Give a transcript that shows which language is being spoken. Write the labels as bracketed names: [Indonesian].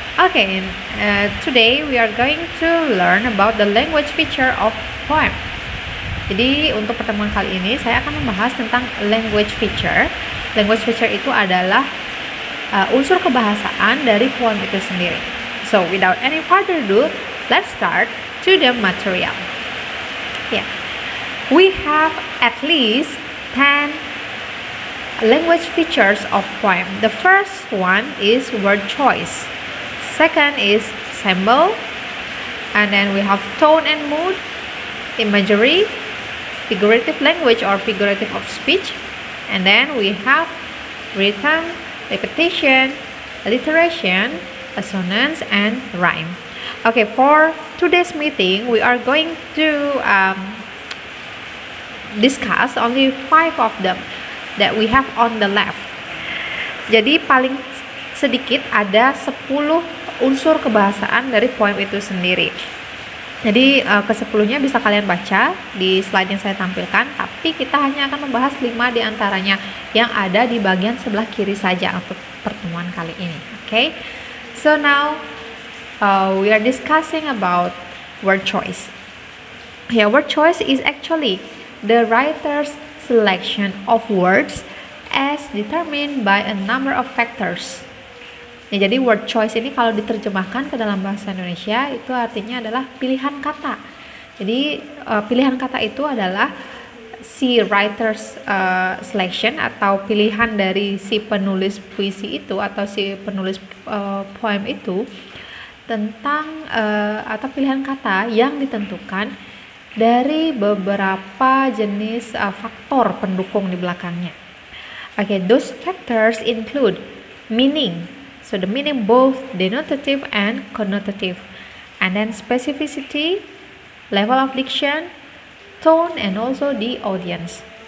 [English] Okay, today we are going to learn about the language feature of poem. [Indonesian] Jadi untuk pertemuan kali ini saya akan membahas tentang language feature. Language feature itu adalah unsur kebahasaan dari poem itu sendiri. [English] So without any further ado, let's start to the material. Yeah, we have at least 10 language features of poem. The first one is word choice. Second is symbol, and then we have tone and mood, imagery, figurative language or figurative of speech, and then we have rhythm, repetition, alliteration, assonance, and rhyme. Okay, for today's meeting, we are going to discuss only 5 of them that we have on the left. [Indonesian] Jadi paling sedikit ada 10 unsur kebahasaan dari poem itu sendiri. Jadi ke-10-nya bisa kalian baca di slide yang saya tampilkan, tapi kita hanya akan membahas 5 di antaranya yang ada di bagian sebelah kiri saja untuk pertemuan kali ini. [English] Okay? So now we are discussing about word choice. Yeah, word choice is actually the writer's selection of words as determined by a number of factors. [Indonesian] Ya, jadi word choice ini kalau diterjemahkan ke dalam bahasa Indonesia itu artinya adalah pilihan kata. Jadi pilihan kata itu adalah si writer's selection atau pilihan dari si penulis puisi itu atau si penulis poem itu tentang atau pilihan kata yang ditentukan dari beberapa jenis faktor pendukung di belakangnya. [English] Okay, those factors include meaning, so the meaning both denotative and connotative, and then specificity, level of diction, tone, and also the audience.